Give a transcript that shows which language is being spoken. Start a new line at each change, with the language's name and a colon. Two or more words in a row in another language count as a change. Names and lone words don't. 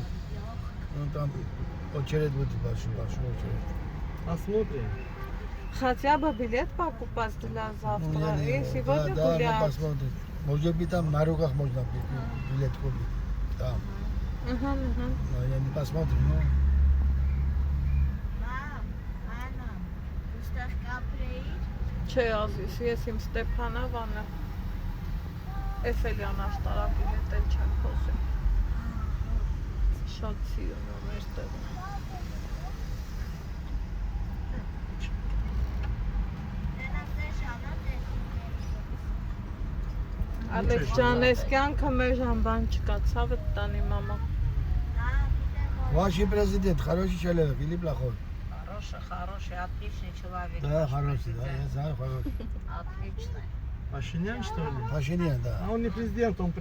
Russian: Ну там очередь будет большой очередь. Посмотрим. Хотя бы билет покупать для завтра. И сегодня гулять. Посмотрим. Может быть там на руках можно билет купить. Там. Но я не посмотрим, ну.
Armenian: Չէ, ազիս, ես իմ Ստեփանավանը Էֆելյան աշտարակի հետ էլ չեմ խոսել։ Շատ սիրուն եմ մեր տեղը։ Ալեքս ջան, ես կյանքը մեր բան չկա, ցավը տանի մամա։
Russian: Ваш президент хороший человек или плохой? Хороший, отличный человек. Да, хороший, да, я знаю, хороший. Отличный. Пашинян, что ли? Пашинян, да. А он не президент, он